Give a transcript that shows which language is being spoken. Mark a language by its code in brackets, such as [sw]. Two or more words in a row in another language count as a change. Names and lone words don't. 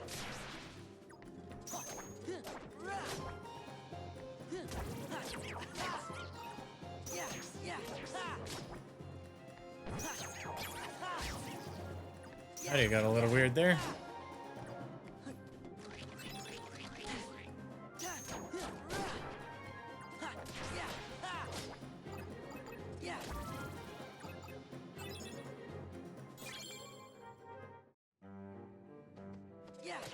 [en] Ha. Ra. Ha. Ha. Yeah. Yeah. Ha. Ha. Ha. Yeah. That got a little weird there. Ta. Ra. Ha. Yeah. Ha. Yeah. Yeah.